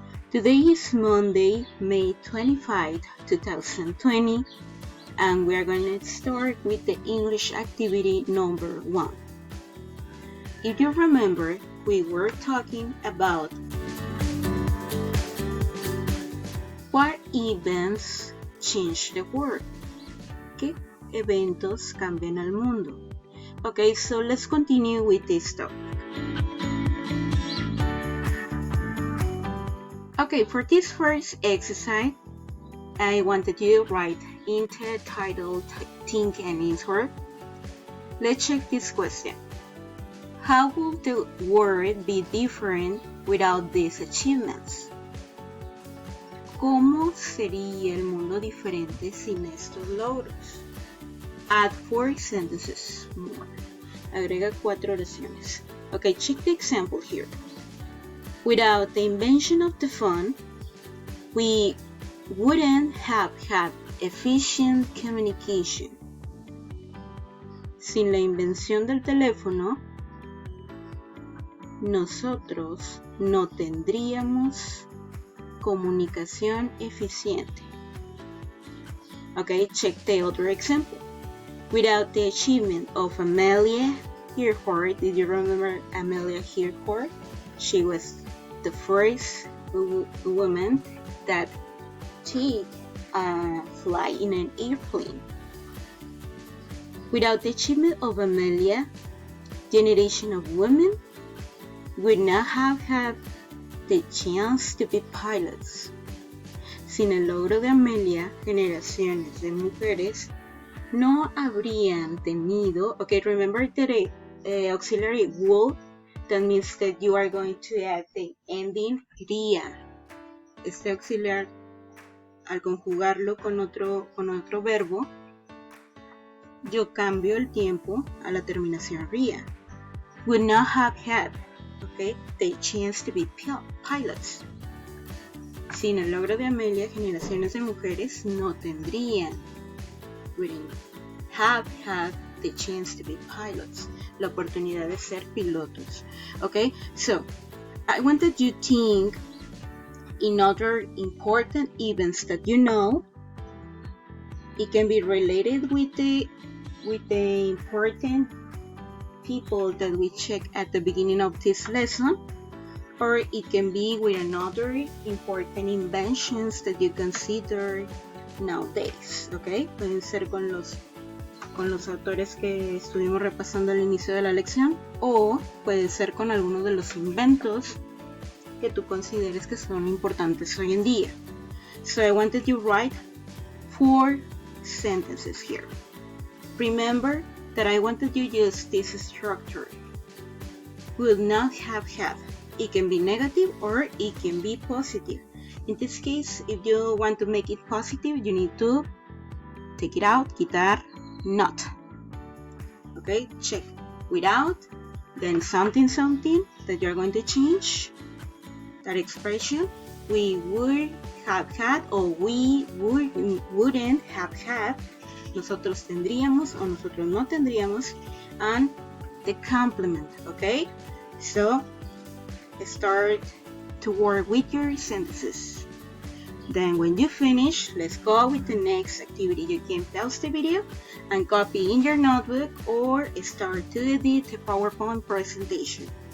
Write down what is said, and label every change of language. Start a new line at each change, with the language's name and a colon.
English: Today is Monday, May 25, 2020, and we are going to start with the English activity number 1. If you remember, we were talking about what events change the world.
Spanish: ¿Qué eventos cambian al mundo?
English: Okay, so let's continue with this topic. Okay, for this first exercise, I wanted you to write into title, think and answer. Let's check this question. How would the world be different without these achievements?
Spanish: ¿Cómo sería el mundo diferente sin estos logros?
English: Add 4 sentences more.
Spanish: Agrega 4 oraciones.
English: Okay, check the example here. Without the invention of the phone, we wouldn't have had efficient communication.
Spanish: Sin la invención del teléfono, nosotros no tendríamos comunicación eficiente.
English: Okay, check the other example. Without the achievement of Amelia Earhart, did you remember Amelia Earhart? She was the first woman that take a flight in an airplane. Without the achievement of Amelia, generation of women would not have had the chance to be pilots.
Spanish: Sin el logro de Amelia, generaciones de mujeres no habrían tenido,
English: okay, remember the auxiliary would, that means that you are going to add the ending ría.
Spanish: Este auxiliar, al conjugarlo con otro verbo, yo cambio el tiempo a la terminación ría.
English: Would not have had, okay, the chance to be pilots.
Spanish: Sin el logro de Amelia, generaciones de mujeres no tendrían,
English: wouldn't have had the chance to be pilots,
Spanish: la oportunidad de ser pilotos.
English: Okay, so I wanted you to think in other important events that you know. It can be related with the important people that we check at the beginning of this lesson, or it can be with another important inventions that you consider nowadays.
Spanish: Okay, pueden ser con los autores que estuvimos repasando al inicio de la lección, o puede ser con algunos de los inventos que tú consideres que son importantes hoy en día.
English: So I wanted you to write 4 sentences here. Remember that I wanted you to use this structure. Would not have had. It can be negative or it can be positive. In this case, if you want to make it positive, you need to take it out, quitar, not. Okay, check. Without, then something that you're going to change. That expression, we would have had or we wouldn't have had.
Spanish: Nosotros tendríamos o nosotros no tendríamos.
English: And the complement, okay? So, start to work with your sentences. Then when you finish, let's go with the next activity. You can pause the video and copy in your notebook or start to edit the PowerPoint presentation.